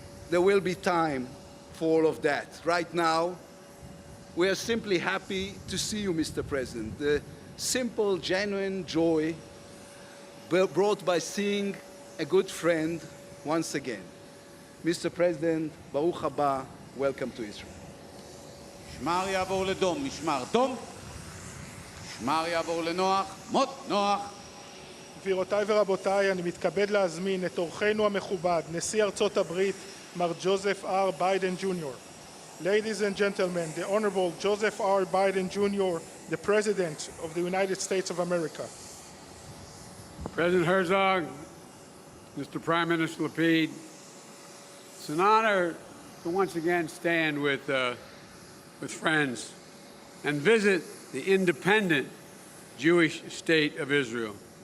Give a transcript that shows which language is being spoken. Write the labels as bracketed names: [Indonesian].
[English] There will be time for all of that. Right now, we are simply happy to see you, Mr. President. The simple, genuine joy brought by seeing a good friend once again. Mr. President, [Hebrew] Baruch haba, [English] welcome to Israel. [Hebrew] משמר יעבור לדום, משמר דום. משמר יעבור לנוח, מות נוח. גבירותיי ורבותיי, אני מתכבד להזמין את אורחנו המכובד, נשיא ארצות הברית, מר ג'וזף R. [English] ביידן ג'וניור. Ladies and gentlemen, the Honorable Joseph R. Biden Jr., the President of the United States of America. President Herzog, Mr. Prime Minister Lapid, it's an honor to once again stand with friends and visit the independent Jewish state of Israel.